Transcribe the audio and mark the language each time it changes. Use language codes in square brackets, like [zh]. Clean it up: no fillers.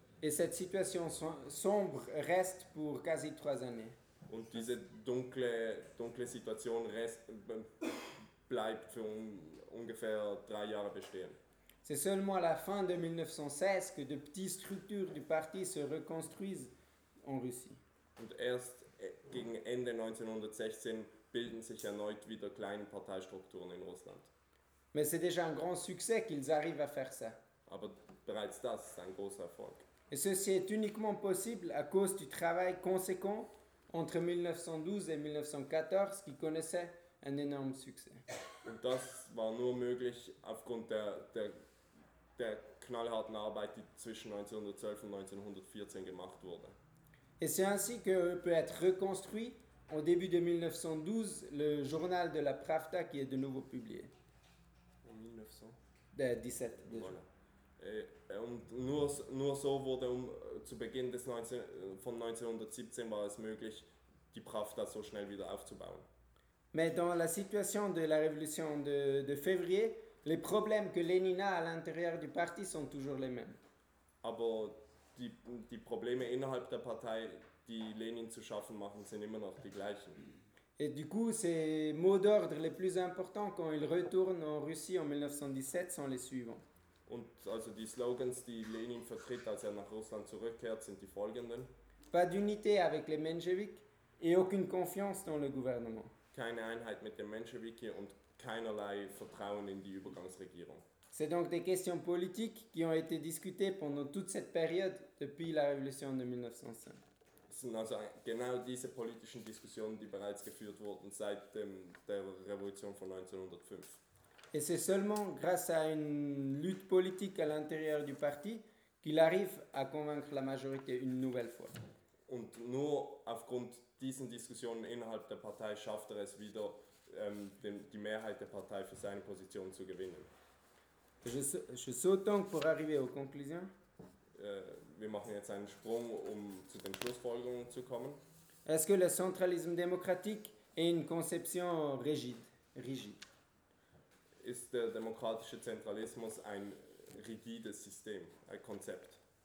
[fr] Et cette situation sombre reste pour quasi trois années. [de] Und diese dunkle Situation bleibt für ungefähr drei Jahre bestehen. [fr] C'est seulement à la fin de 1916 que de petites structures du parti se reconstruisent en Russie. [de] Und erst gegen Ende 1916 bilden sich erneut wieder kleine Parteistrukturen in Russland. [fr] Mais c'est déjà un grand succès qu'ils arrivent à faire ça. [de] Aber bereits das ist ein großer Erfolg. [fr] Et ceci est uniquement possible à cause du travail conséquent entre 1912 et 1914, qui connaissait un énorme succès. [de] Und das war nur möglich aufgrund der knallharten Arbeit, die zwischen 1912 und 1914 gemacht wurde. [fr] Et c'est ainsi que peut être reconstruit au début de 1912 le journal de la Pravda qui est de nouveau publié. En 1917 déjà. Voilà. [de] Und nur so wurde zu Beginn von 1917 war es möglich, die Pravda so schnell wieder aufzubauen. [fr] Mais dans la situation de la révolution de février, les problèmes que Lénine a à l'intérieur du parti sont toujours les mêmes. [de] aber die Probleme innerhalb der Partei, die Lenin zu schaffen machen, sind immer noch die gleichen. [fr] Et du coup, ses mots d'ordre les plus importants quand il retourne en Russie en 1917 sont les suivants. [de] Und also die Slogans, die Lenin vertritt, als er nach Russland zurückkehrt, sind die folgenden. [fr] Pas d'unité avec les Menschewiki et aucune confiance dans le gouvernement. [de] Keine Einheit mit den Menschewiki und keinerlei Vertrauen in die Übergangsregierung. [fr] C'est donc des questions politiques qui ont été discutées pendant toute cette période depuis la révolution de 1905. [de] Es sind also genau diese politischen Diskussionen, die bereits geführt wurden seit der Revolution von 1905. [fr] Et c'est seulement grâce à une lutte politique à l'intérieur du parti qu'il arrive à convaincre la majorité une nouvelle fois. [de] Und nur aufgrund diesen Diskussionen innerhalb der Partei schafft er es wieder, die Mehrheit der Partei für seine Position zu gewinnen. [fr] Je saute donc pour arriver aux conclusions. [de] Wir machen jetzt einen Sprung, um zu den Schlussfolgerungen zu kommen. [fr] Est-ce que le centralisme démocratique est une conception rigide? [de] Ist der demokratische Zentralismus ein rigides System, ein Konzept?